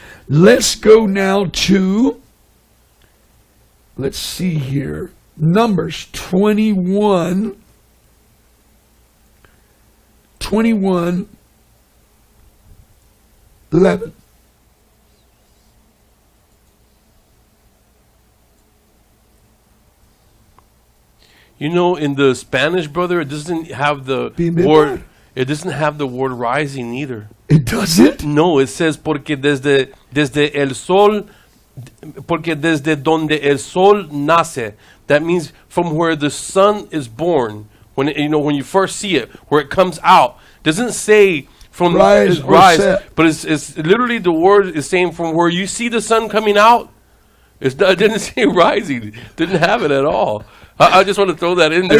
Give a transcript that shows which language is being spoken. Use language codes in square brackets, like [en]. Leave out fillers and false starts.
[en] Let's go now to, let's see here, Numbers 21, 11. You know, in the Spanish, brother, it doesn't have the word. It doesn't have the word rising either. It doesn't? No, it says [es] porque desde el sol, porque desde donde el sol nace. [en] That means from where the sun is born. When when you first see it, where it comes out. Doesn't say from rise, but it's literally, the word is saying from where you see the sun coming out. It didn't say rising. It didn't have it at all. I just want to throw that in there.